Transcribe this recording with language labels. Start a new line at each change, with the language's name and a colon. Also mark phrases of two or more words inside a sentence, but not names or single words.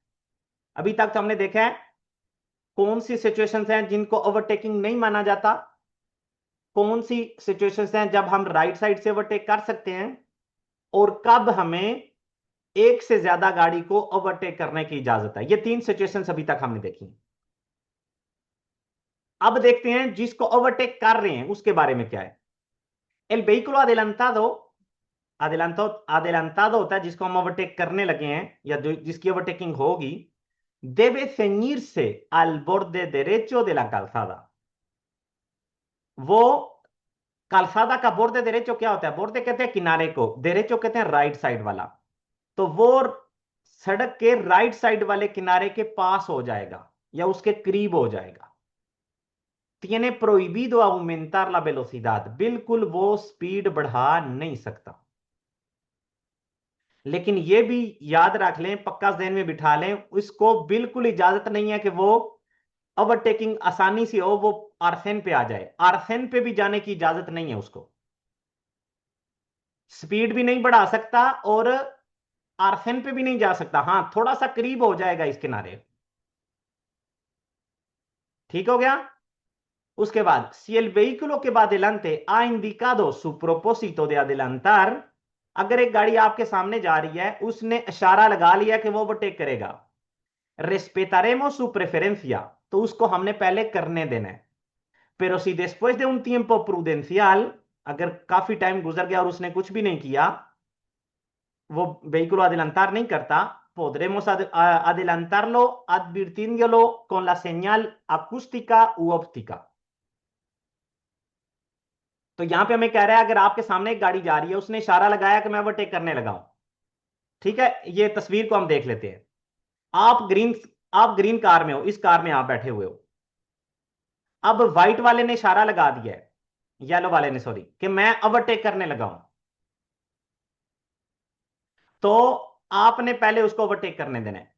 Hindi: अभी तक तो हमने देखा है कौन सी सिचुएशंस हैं जिनको ओवरटेकिंग नहीं माना जाता, कौन सी सिचुएशंस हैं जब हम
English: right side
Hindi: से ओवरटेक कर सकते हैं, और कब हमें एक से ज्यादा गाड़ी को ओवरटेक करने की इजाजत है। ये तीन सिचुएशंस अभी तक हमने देखी। अब देखते हैं जिसको ओवरटेक कर रहे हैं उसके बारे में क्या है।
Spanish: el vehículo adelantado, adelantado
Hindi: होता है जिसको हम ओवरटेक करने लगे हैं या जो जिसकी ओवरटेकिंग होगी,
Spanish: debe ceñirse al borde derecho de la calzada।
Hindi: वो calzada का
Spanish: borde derecho
Hindi: क्या होता है? borde कहते हैं किनारे को, derecho कहते हैं
English: right side
Hindi: वाला। तो वो सड़क के
English: right side
Hindi: वाले किनारे के पास हो जाएगा या उसके करीब हो जाएगा।
Spanish: tiene prohibido aumentar la velocidad,
Hindi: बिल्कुल वो स्पीड बढ़ा नहीं सकता। लेकिन ये भी याद रख लें, पक्का ज़हन में बिठा लें, उसको बिल्कुल इजाजत नहीं है कि वो ओवरटेकिंग आसानी से हो, वो आरसेन पे आ जाए। आरसेन पे भी जाने की इजाजत नहीं है उसको, स्पीड भी नहीं बढ़ा सकता और आरसेन पे भी नहीं जा सकता। हाँ, थोड़ा सा करीब हो जाएगा इस किनारे। ठीक हो गया। उसके बाद,
Spanish: si el vehículo que va adelante ha indicado su propósito de adelantar,
Hindi: अगर एक गाड़ी आपके सामने जा रही है, उसने इशारा लगा लिया कि वो ओवरटेक करेगा,
Spanish: respetaremos su preferencia,
Hindi: तो उसको हमने पहले करने देना है।
Spanish: pero si después de un tiempo prudencial,
Hindi: अगर काफी टाइम गुजर गया और उसने कुछ भी नहीं किया, वो
Spanish: vehículo adelantar
Hindi: नहीं करता,
Spanish: podremos adelantarlo advirtiéndolo con la señal acústica u óptica।
Hindi: तो यहां पे हमें कह रहा है अगर आपके सामने एक गाड़ी जा रही है, उसने इशारा लगाया कि मैं ओवरटेक करने लगा हूं, ठीक है, ये तस्वीर को हम देख लेते हैं। आप
English: green car
Hindi: में हो, इस कार में आप बैठे हुए हो। अब व्हाइट वाले ने इशारा लगा दिया है, येलो वाले ने सॉरी, कि मैं ओवरटेक करने लगा हूं, तो आपने पहले उसको ओवरटेक करने देना है।